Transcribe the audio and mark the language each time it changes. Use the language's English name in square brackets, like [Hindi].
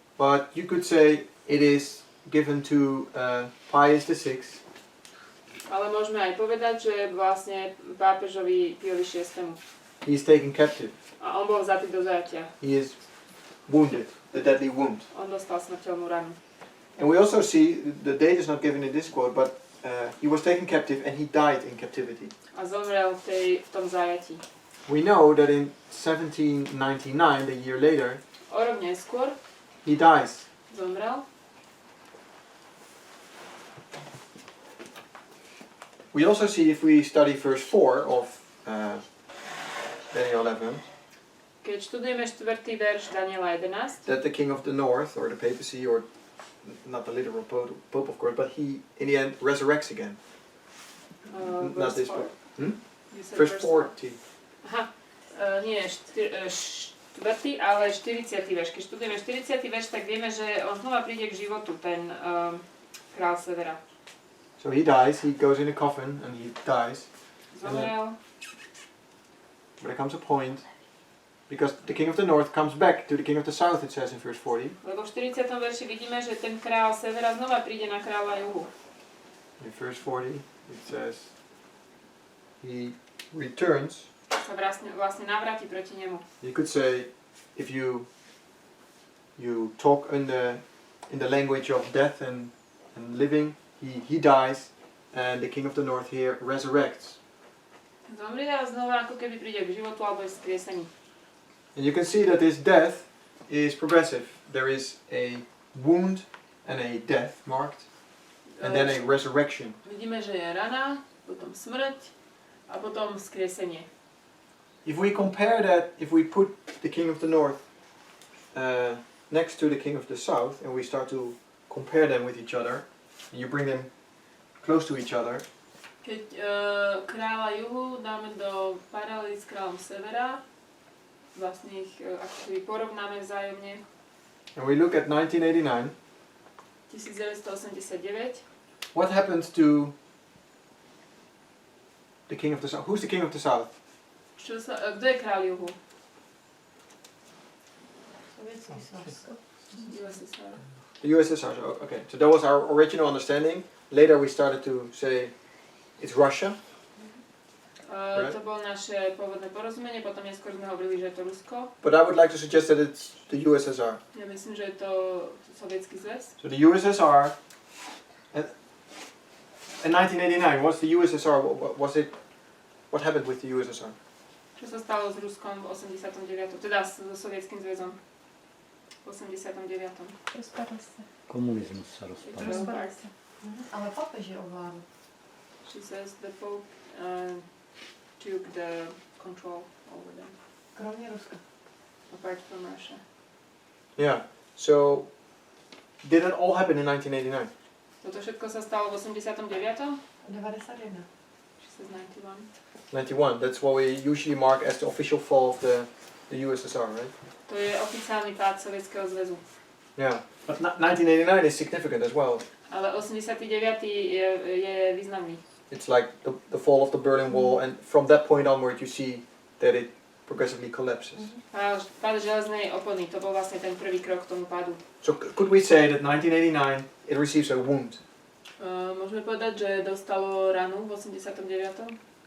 [English] But you could say it is given to Pius VI. [Slovak] Ale môžeme aj povedať, že vlastne pápežovi Piovi VI. [English] He is taken captive. [Slovak] A on bol vzatý do zajatia. [English] He is wounded, the deadly wound. [Slovak] On dostal smrteľnú ranu. [English] And we also see, the date is not given in this quote, but he was taken captive and he died in captivity. [Slovak] A zomrel v tom zajatí. [English] We know that in 1799, a year later, [Slovak] O rok neskôr [English] he dies. [Slovak] zomrel. [English] We also see, if we study verse 4 of Daniel 11, [Slovak] Keď študujeme 4. verš Daniela 11, [English] that the king of the north, or the papacy, or not the literal pope of course, but he in the end resurrects again. Not this book. Verse 40. [Slovak] Aha, nie 4, ale 40. verš. Keď študujeme 40. verš, tak vieme, že on znova príde k životu, ten král severa. [English] So he dies, he goes in a coffin and he dies. [Slovak] Zomrel. [English] But there comes a point, because the king of the north comes back to the king of the south, it says in verse 40. [Slovak] Lebo v 40. verši vidíme, že ten král severa znova príde na kráľa juhu. [English] In verse 40 it says he returns. [Slovak] Sa vlastne navráti proti nemu. [English] You could say, if you talk in the language of death and living, he dies, and the king of the north here resurrects. [Slovak] Zomrie a znova ako keby príde k životu alebo je vzkriesený. [English] And you can see that this death is progressive. There is a wound and a death marked, and then a resurrection. [Slovak] Vidíme, že je rana, potom smrť a potom vzkriesenie. [English] If we compare that, if we put the king of the north next to the king of the south, and we start to compare them with each other, and you bring them close to each other, [Slovak] Keď kráľa juhu dáme do paralely s kráľom severa, vlastne ich ako keby porovnáme vzájomne. [English] and we look at 1989, [Slovak] 1989. [English] what happens to the king of the south? Who's the king of the south? [Slovak] Kto je kráľ juhu? [English] USSR. The USSR. So, okay, so that was our original understanding. Later we started to say it's Russia. [Slovak] To bolo naše pôvodné porozumenie, potom neskôr sme hovorili, že je to Rusko. [English] But I would like to suggest that it's the USSR. [Slovak] Ja myslím, že je to Sovietský zväz. So the USSR, in 1989, what's the USSR? What happened with the USSR? Čo sa stalo s Ruskom v 89. Teda so Sovietským zväzom v 89. Rozpadla sa. Komunizmus sa rozpadol. Rozpadla sa. Ale papež je ovládol. [English] She says the Pope took the control over them, [Czech] Kromě Ruska. [English] apart from Russia. Yeah. So did that all happen in 1989? [Slovak] Toto všetko sa stalo v 89. [English] 91. She says 91. 91. That's what we usually mark as the official fall of the USSR, right? [Slovak] To je oficiálny pád Sovietskeho zväzu. [English] Yeah. But 1989 is significant as well. [Slovak] Ale 89. je významný. [English] It's like the fall of the Berlin Wall, and from that point onward, you see that it progressively collapses. [Slovak] Pád železnej opony, to bol vlastne ten prvý krok k tomu pádu. [English] So could we say that 1989 it receives a wound? [Slovak] Môžeme povedať, že dostalo ranu v 89.